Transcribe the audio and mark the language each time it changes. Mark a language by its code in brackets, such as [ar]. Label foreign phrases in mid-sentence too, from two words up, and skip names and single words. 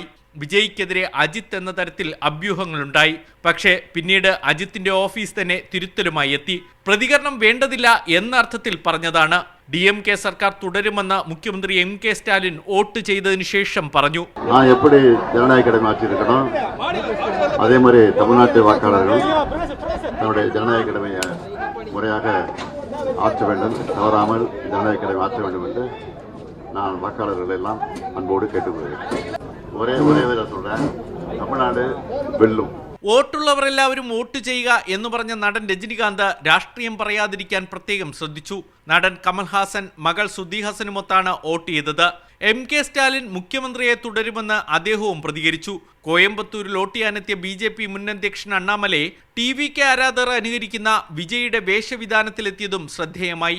[ml] വിജയ്ക്കെതിരെ അജിത്ത് എന്ന തരത്തിൽ അഭ്യൂഹങ്ങളുണ്ടായി. പക്ഷേ പിന്നീട് അജിത്തിന്റെ ഓഫീസ് തന്നെ തിരുത്തലുമായി എത്തി. പ്രതികരണം വേണ്ടതില്ല എന്ന അർത്ഥത്തിൽ പറഞ്ഞതാണ്. DMK സർക്കാർ തുടരുമെന്ന് മുഖ്യമന്ത്രി MK സ്റ്റാലിൻ വോട്ട് ചെയ്തതിനു ശേഷം പറഞ്ഞു. [ta] ജനநாயக மாற்றிருக்கணும். அதே மாதிரி தமிழ்நாட்டு வாக்காளர்கள் நம்முடைய ஜனநாயக கடமையை முறையாக ஆற்ற வேண்டும், தவறாமல் ஜனநாயக கடமை ஆற்ற வேண்டும் என்று நான் வாக்காளர்கள் எல்லாம் அன்போடு கேட்டுக்கொள்கிறேன். ஒரே சொல்றேன், தமிழ்நாடு வெல்லும். [ml] വോട്ടുള്ളവരെല്ലാവരും വോട്ട് ചെയ്യുക എന്ന് പറഞ്ഞ നടൻ രജനീകാന്ത് രാഷ്ട്രീയം പറയാതിരിക്കാൻ പ്രത്യേകം ശ്രദ്ധിച്ചു. നടൻ കമൽഹാസൻ, മകൾ ശ്രുതി ഹാസനുമൊത്താണ് വോട്ട് ചെയ്തത്. MK സ്റ്റാലിൻ മുഖ്യമന്ത്രിയെ തുടരുമെന്ന് അദ്ദേഹവും പ്രതികരിച്ചു. കോയമ്പത്തൂരിൽ വോട്ട് ചെയ്യാനെത്തിയ BJP മുൻ അധ്യക്ഷൻ അണ്ണാമലൈ TVK ആരാധകർ അനുകരിക്കുന്ന വിജയുടെ വേഷവിധാനത്തിലെത്തിയതും ശ്രദ്ധേയമായി.